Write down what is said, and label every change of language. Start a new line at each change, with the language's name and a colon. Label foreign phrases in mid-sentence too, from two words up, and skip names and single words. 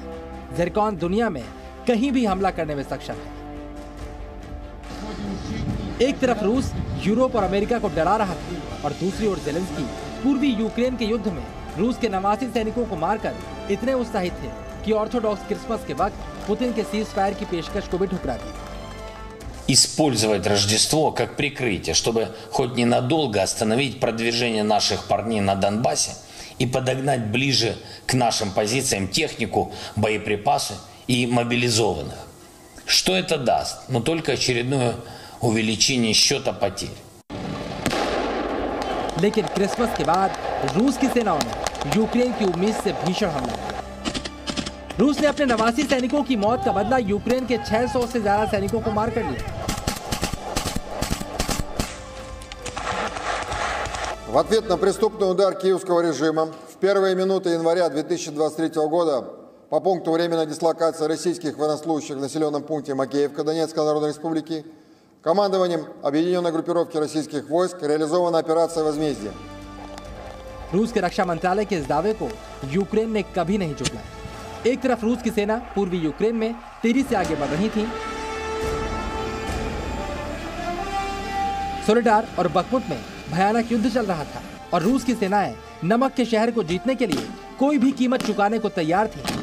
Hindi: ज़िरकॉन दुनिया में कहीं भी हमला करने में सक्षम है। एक तरफ रूस यूरोप और अमेरिका को डरा रहा था और दूसरी ओर ज़ेलेंस्की पूर्वी यूक्रेन के युद्ध में रूस के 89 सैनिकों को मारकर इतने उत्साहित थे कि ऑर्थोडॉक्स क्रिसमस के वक्त पुतिन के सीज फायर की पेशकश को भी ठुकरा दी।
Russian: Использовать Рождество как прикрытие, чтобы хоть ненадолго остановить продвижение наших парней на Донбассе и подогнать ближе к нашим позициям технику, боеприпасы и мобилизованных. Что это даст? Но только очередное увеличение счета потерь.
Hindi: लेकिन क्रिसमस के बाद रूस की सेनाओं ने यूक्रेन की उम्मीद से भीषण हमला किया। रूस ने अपने 89 सैनिकों की मौत का बदला यूक्रेन के 600 से ज्यादा सैनिकों को मार कर लिया।
Russian: В ответ на преступный удар киевского режима в первые минуты января 2023 года по пункту временной дислокации российских военнослужащих в населенном пункте Макеевка Донецкой Народной Республики командованием объединенной группировки российских войск реализована операция «Возмездие».
Hindi: रूस के रक्षा मंत्रालय के इस दावे को यूक्रेन ने कभी नहीं झुकलाया। एक तरफ रूस की सेना पूर्वी यूक्रेन में तेजी से आगे बढ़ रही थी। सोलेडार और बखमुत में भयानक युद्ध चल रहा था और रूस की सेनाएं नमक के शहर को जीतने के लिए कोई भी कीमत चुकाने को तैयार थी।